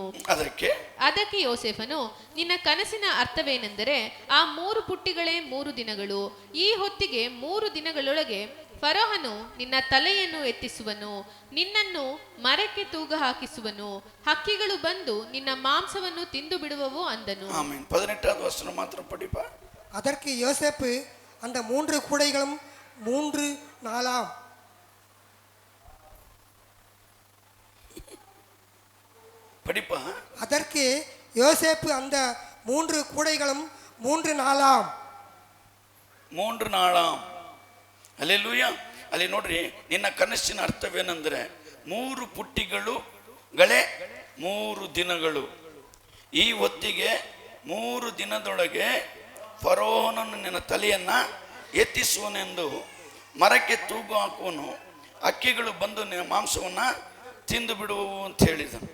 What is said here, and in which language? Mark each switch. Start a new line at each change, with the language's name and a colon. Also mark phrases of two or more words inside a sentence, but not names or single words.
Kannada: ಅದಕ್ಕೆ ಯೋಸೇಫನು, ನಿನ್ನ ಕನಸಿನ ಅರ್ಥವೇನೆಂದರೆ, ಆ 3 ಪುಟ್ಟಿಗಳೇ 3 ದಿನಗಳು. ಈ ಹೊತ್ತಿಗೆ 3 ದಿನಗಳೊಳಗೆ ಫರೋಹನು ನಿನ್ನ ತಲೆಯನ್ನು ಎತ್ತಿಸುವನು, ನಿನ್ನನ್ನು ಮರಕ್ಕೆ ತೂಗ ಹಾಕಿಸುವನು, ಹಕ್ಕಿಗಳು ಬಂದು ನಿನ್ನ ಮಾಂಸವನ್ನು ತಿಂದು ಬಿಡುವವು ಅಂದನು.
Tamil: 18வது வசனம் மாத்திரம் படிப்பா. அதற்கு யோசேப்பு அந்த 3 கூடைகளும் 3 நாளாம். படிப்பா. அதற்கு யோசேப்பு அந்த 3 கூடைகளும் 3 நாளாம். 3 நாளாம்.
Kannada: ಹಲ್ಲೆಲೂಯಾ. ಅಲ್ಲಿ ನೋಡ್ರಿ, ನಿನ್ನ ಕನಸಿನ ಅರ್ಥವೇನೆಂದರೆ 3 ಪುಟ್ಟಿಗಳೇ 3 ದಿನಗಳು. ಈ ಹೊತ್ತಿಗೆ 3 ದಿನದೊಳಗೆ ಫರೋಹನನ್ನು ನಿನ್ನ ತಲೆಯನ್ನ ಎತ್ತಿಸುವನೆಂದು ಮರಕ್ಕೆ ತೂಗು ಹಾಕುವನು, ಹಕ್ಕಿಗಳು ಬಂದು ನಿನ್ನ ಮಾಂಸವನ್ನ ತಿಂದು ಬಿಡುವವು ಅಂತ ಹೇಳಿದನು.